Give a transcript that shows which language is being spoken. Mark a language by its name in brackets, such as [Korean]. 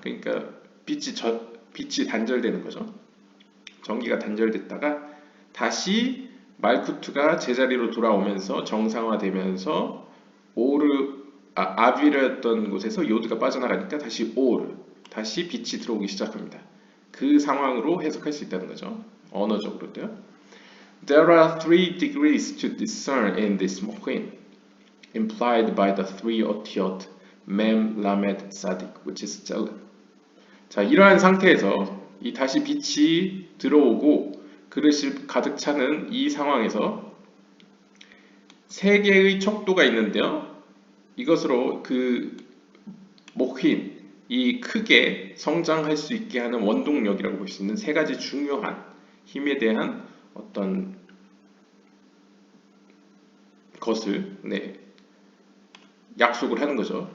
[Korean] 그러니까 빛이 단절되는 거죠. 전기가 단절됐다가 다시 말쿠투가 제자리로 돌아오면서 정상화되면서 아비르였던 곳에서 요드가 빠져나가니까 다시 다시 빛이 들어오기 시작합니다. 그 상황으로 해석할 수 있다는 거죠. 언어적으로도요. [English] There are three degrees to discern in this mohin, implied by the three otiyot mem, lamed, tzadik, which is tzelem. [Korean] 자, 이러한 상태에서 이 다시 빛이 들어오고 그릇이 가득 차는 이 상황에서 세 개의 척도가 있는데요. 이것으로 그 모힌, 이 크게 성장할 수 있게 하는 원동력이라고 볼 수 있는 세 가지 중요한 힘에 대한 어떤 것을 약속을 하는 거죠.